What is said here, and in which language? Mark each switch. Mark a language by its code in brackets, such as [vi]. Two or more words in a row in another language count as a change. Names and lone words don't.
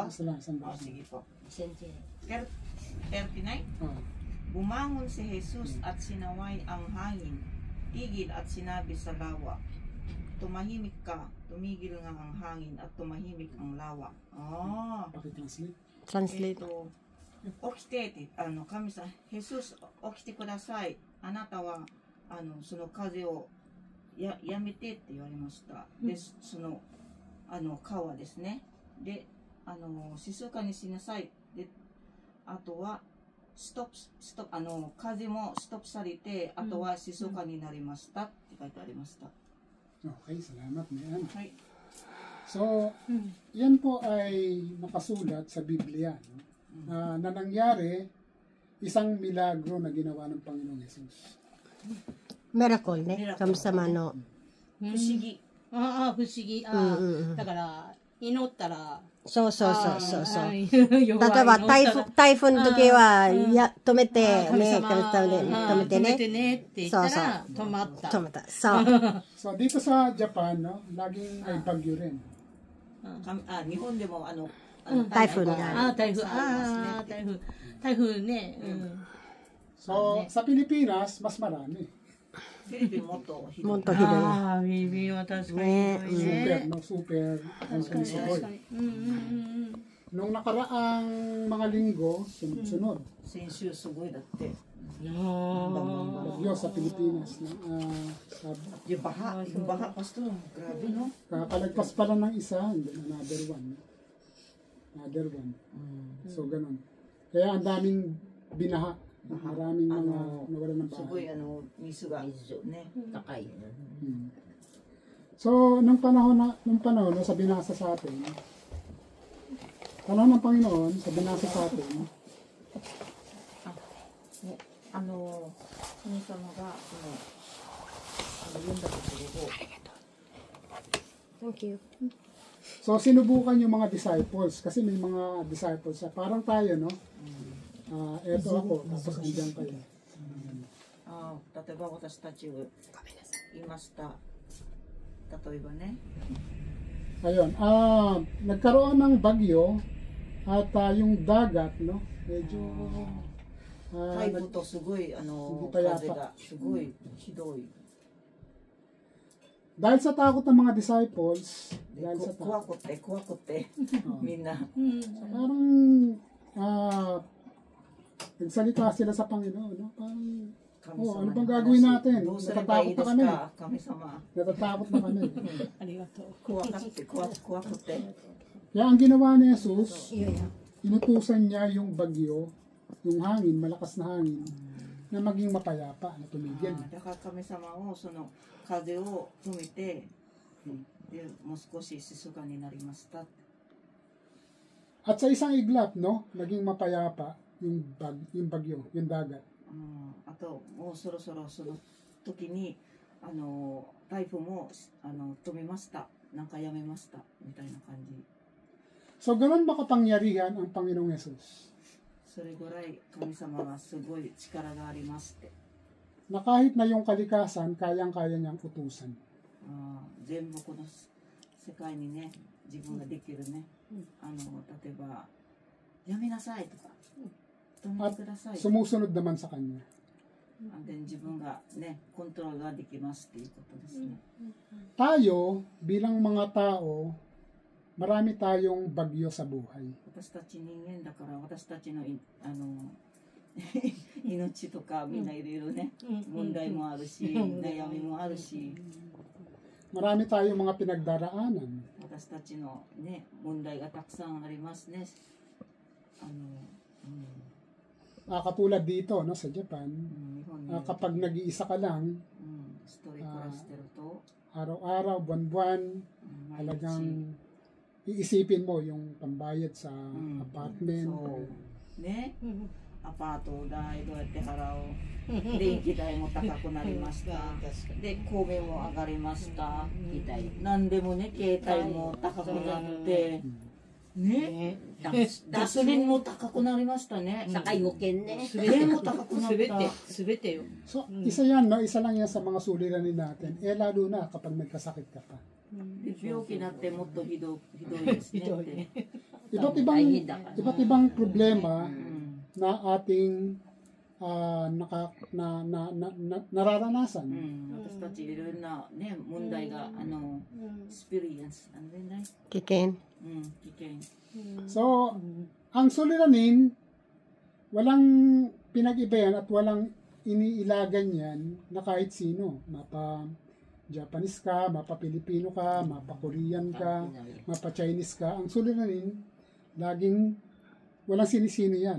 [tl] Sige po. 39? Bumangon si Jesus at sinaway ang hangin, tigil at sinabi sa lawa, tumahimik ka, tumigil nga ang hangin at tumahimik ang lawa. Translate. [ja] 起きてって、神様、Jesus、起きてください。あなたは、その風をやめてって言われました。で、その、川ですね。で、静かにしなさい。で、あとは、風もストップされて、あとは静かになりましたって書いてありました。 [tl] Okay, salamat Mayan. [ja] はい。 [tl] So, yan po ay nakasulat sa Biblia, no? Na nangyari isang milagro na ginawa ng Panginoong Jesus. [ja] Miracle ね。神様の。不思議。不思議。だから、祈ったら。そう。例えば、台風の時は、止めて、ね、止めてね。って言ったら、止まった。そう。 [tl] So, dito sa Japan, no, laging may bagyo rin. [ja] 日本でも台風が。台風ね。 [tl] So, sa Pilipinas, mas marami. [ja] フィリピンもっとひどい。もっとひどい。フィリピンは確かに。 Super. [tl] Nung nakaraang mga linggo, sunod. [ja] 先週すごいだって。 [tl] Bagyo sa Pilipinas. Yung baha, Pastor. Grabe, no? Kakalagpas pa lang ng isa, [en] and then another one. So, [tl] ganun. Kaya ang daming binaha. Maraming mga nawala ng [ja] すごい [tl] bahay. [ja] 水が水ね、高い。 [tl] So, nung panahon, no, sa binasa sa atin, panahon ng Panginoon, sa binasa sa atin, [ja] 神様が言うんだところを [en] Thank you. [tl] so sinubukan yung mga disciples, kasi may mga disciples, parang tayo, no? Eto ako, tapos andyan kayo. [ja] 例えば私たちをいました例えばね [tl] Ayun, nagkaroon ng bagyo, at yung dagat, no? Medyo, [ja] 台風とすごいぱやぱ風がすごいひどい [tl] dahil sa takot ng mga disciples, [ja] で [tl] dahil sa [ja] 怖 [tl] takot, [ja] くて怖くて [tl] Oo. [ja] みんな [tl] parang, nagsalita sila sa Panginoon, no? Parang, [ja] 神 [tl] ano [ja] 様 [tl] bang [ja] に [tl] gagawin natin? [ja] どうすればいいです [tl] Natatakot na kami. [ja] か神様 [tl] natatakot na kami. [ja] ありがとう。怖かって怖くて [tl] Kaya ang ginawa ni Jesus, inutusan niya yung bagyo, yung hangin, malakas na hangin, na maging mapayapa, na tumigil. [ja] だから神様をその風を止めて、でもう少し静かになりました [tl] At sa isang iglap, no, naging mapayapa yung bagyo, yung dagat. [ja] あともうそろそろその時に台風も止めましたなんかやめましたみたいな感じ [tl] So, ganun makapangyarihan ang Panginoong Jesus. [ja] それぐらい神様はすごい力がありますって [tl] Na kahit na yung kalikasan, kayang-kaya niyang utusan. [ja] 全部この世界にね自分ができるね例えばやめなさいとか止めてください [tl] Sumusunod naman sa Kanya. [ja] で自分がねコントロールができますっていうことですね [tl] Tayo, bilang mga tao, marami tayong bagyo sa buhay. [ja] 私たち人間だから私たちの命とかみんないろいろね問題もあるし悩みもあるし [tl] Marami tayong mga pinagdaraanan. [ja] 私たちのね問題がたくさんありますね [tl] Katulad dito, no, sa Japan, [ja] 日本に [tl] kapag nag-iisa ka lang, [ja] 一人暮らしてると [tl] araw-araw, buwan-buwan, [ja] 毎日 [tl] talagang iisipin mo yung pambayad sa apartment. [ja] そうねアパート代どうやって払おう電気代も高くなりましたで米も上がりました何でもね携帯も高くなってねガソリンも高くなりましたね [tl] Saka yung ken ne. [ja] 電も高くなっすべてた、すべてよ。 [tl] So, isa yan, no? Isa lang yan sa mga suliranin natin. Lalo na kapag nagkasakit ka pa. [ja] で病気になってもっとひどいですねって [tl] Iba't ibang problema na ating nararanasan. [ja] 私たちいろんなね問題がスピリエンスなんでね Kikin. 危険 [tl] So, ang suliranin, walang pinag-iba yan at walang iniilagan yan na kahit sino. Mapa-Japanese ka, mapa-Pilipino ka, mapa-Korean ka, mapa-Chinese ka. Ang suliranin, laging walang sinisino yan.